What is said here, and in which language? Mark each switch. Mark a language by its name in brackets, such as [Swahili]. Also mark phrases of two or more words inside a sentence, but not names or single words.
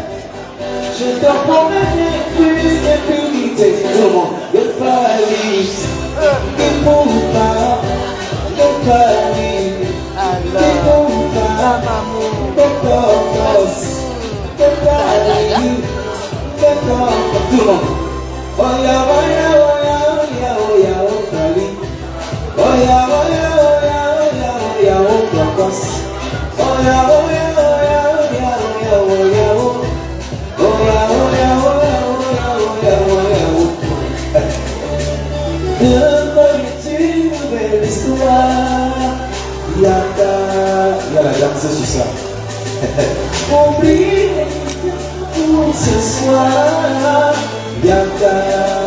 [French] Je te promets bien plus d'impunité. Tout le monde, de Paris, de Moupa, de Paris, de Moupa, de Corpus, de Paris, de Corpus. Tout le monde. [English] Oh yeah, oh yeah, oh yeah, oh yeah, oh yeah, oh Paris. Oh yeah, oh yeah, oh yeah, oh yeah, oh yeah, oh Corpus. Oh yeah, oh yeah, oh yeah, oh yeah, oh yeah, oh yeah, oh. Oh yeah, oh yeah, oh yeah, oh yeah, oh yeah, oh yeah, oh. [French] De une nouvelle histoire. Y'a la danse sur ça. Oublie pour ce soir. Yaka.